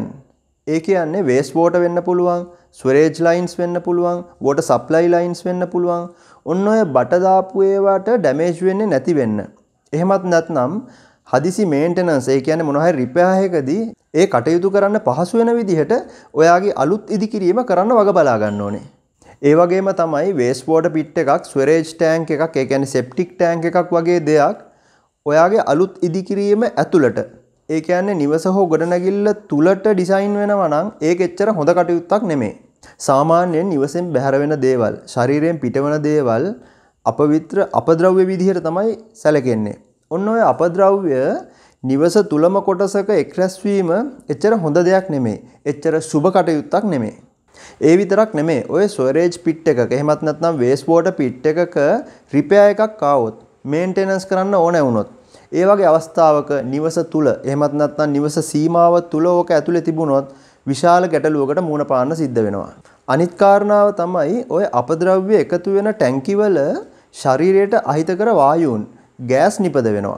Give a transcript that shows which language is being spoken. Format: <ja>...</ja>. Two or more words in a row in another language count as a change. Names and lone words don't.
<si>ඒ කියන්නේ</si> <en>waste water</en> <si>වෙන්න පුළුවන්,</si> <en>sewerage lines</en> <si>වෙන්න පුළුවන්,</si> <en>water supply lines</en> <si>වෙන්න පුළුවන්. ඔන්න ඔය බටර් දාපු ඒවාට ඩැමේජ් වෙන්නේ නැති වෙන්න. එහෙමත් නැත්නම් හදිසි මේන්ටනන්ස්, ඒ කියන්නේ මොනවා හරි රිපෙයාර් එකදී ඒ කටයුතු කරන්න පහසු වෙන විදිහට ඔයාගේ අලුත් ඉදිකිරීම කරන්න වග බලා ගන්න ඕනේ. ඒ වගේම තමයි</si> <en>waste water pit</en> <si>එකක්,</si> <en>sewage tank</en> <si>එකක්, ඒ කියන්නේ</si> <en>septic tank</en> <si>එකක් වගේ දෙයක් ඔයාගේ අලුත් ඉදිකිරීම ඇතුළට, ඒ කියන්නේ නිවස හෝ ගොඩනැගිල්ල තුලට ඩිසයින් වෙනවා නම් ඒක එච්චර හොඳ කටයුත්තක් නෙමෙයි. සාමාන්‍යයෙන් නිවසෙන් බැහැර වෙන දේවල්, ශරීරයෙන් පිටවන දේවල් අපවිත්‍ර අපද්‍රව්‍ය විදිහට තමයි සැලකෙන්නේ. ඔන්න ඔය අපද්‍රව්‍ය නිවස තුලම කොටසක එක්රැස්වීම එච්චර හොඳ දෙයක් නෙමෙයි. එච්චර සුබ කටයුත්තක් නෙමෙයි. ඒ විතරක් නෙමෙයි. ඔය</si> <en>storage pit</en> <si>එකක එහෙමත් නැත්නම්</si> <en>waste water pit</en> <si>එකක repair එකක් ආවොත්, maintenance කරන්න ඕනේ වුණොත්, ඒ වගේ අවස්ථාවක නිවස තුල එහෙමත් නැත්නම් නිවස සීමාව තුල ඕක ඇතුලේ තිබුණොත් විශාල ගැටලුවකට මුහුණ පාන්න සිද්ධ වෙනවා. අනිත් කාරණාව තමයි ඔය අපද්‍රව්‍ය එකතු වෙන ටැංකි වල ශරීරයට අහිතකර වායුන්, ගෑස් නිපද වෙනවා.</si>